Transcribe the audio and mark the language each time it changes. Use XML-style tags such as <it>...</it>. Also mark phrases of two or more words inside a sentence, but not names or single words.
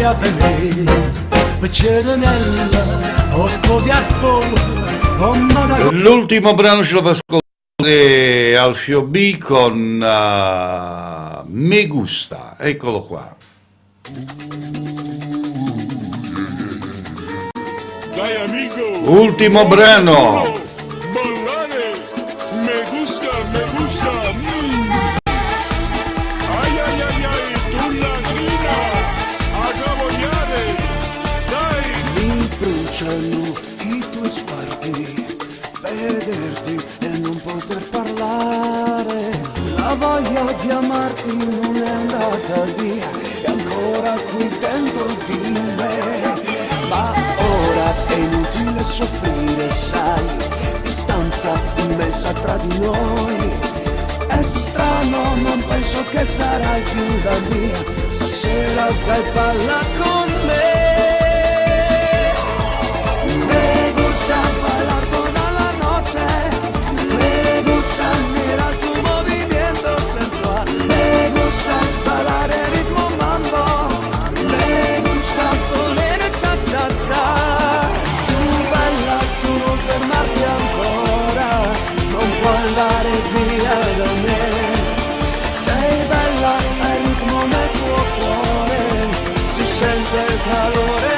<it>L'ultimo brano ce lo fa ascoltare Alfio B con Me Gusta, eccolo qua. Dai amigo. Ultimo brano. Ballare.</it> <es>Me gusta, me gusta. Ay, ay, ay, ay, tu lagrina. A cabogliare. Dai.</es> <it>Mi bruciano i tuoi sguardi, vederti e non poter parlare. La voglia di amarti non è andata via, è ancora qui dentro di me. Ma ora è inutile soffrire, sai, distanza immensa tra di noi. È strano, non penso che sarai più la mia, stasera dai balla con me.</it> <es>Me gusta bailar toda la noche, me gusta mirar tu movimiento sensual, me gusta bailar el ritmo mambo, me gusta poner cha cha cha.</es> <it>Su baila, tu non fermarti ancora, non puoi andare via da me. Sei bella, hai ritmo nel tuo cuore, si sente il calore</it>